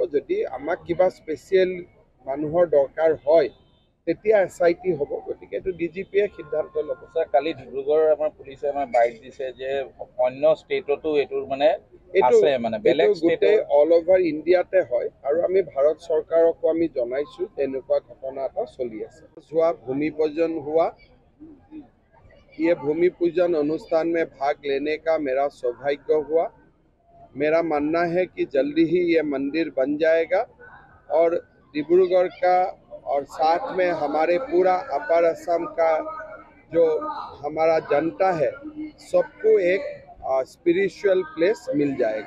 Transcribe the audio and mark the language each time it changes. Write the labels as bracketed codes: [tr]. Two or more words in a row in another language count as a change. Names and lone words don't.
[as] যদি আমাক কিবা স্পেচিয়েল মানুহৰ দৰকাৰ হয় তেতিয়া SIT হ'ব। গতিকে এইটো DGPয়ে সিদ্ধান্ত ল'ব। কালি ডিব্ৰুগড় আমাৰ পুলিচে আমাৰ বাইক দিছে যে অন্য ষ্টেটতো এইটোৰ গোটেই [en] all over [as] ইণ্ডিয়াতে হয় আৰু আমি ভাৰত চৰকাৰকো আমি জনাইছো তেনেকুৱা ঘটনা এটা চলি আছে। [hi] যোৱা ভূমি पूजन हुआ, ये भूमि पूजन अनुष्ठान में भाग लेने का मेरा सौभाग्य हुआ। मेरा मानना है कि जल्दी ही ये मंदिर बन जाएगा और डिब्रूगढ़ का और साथ में हमारे पूरा अपर असम का जो हमारा जनता है सबको एक [en] spiritual place [hi] मिल जाएगा।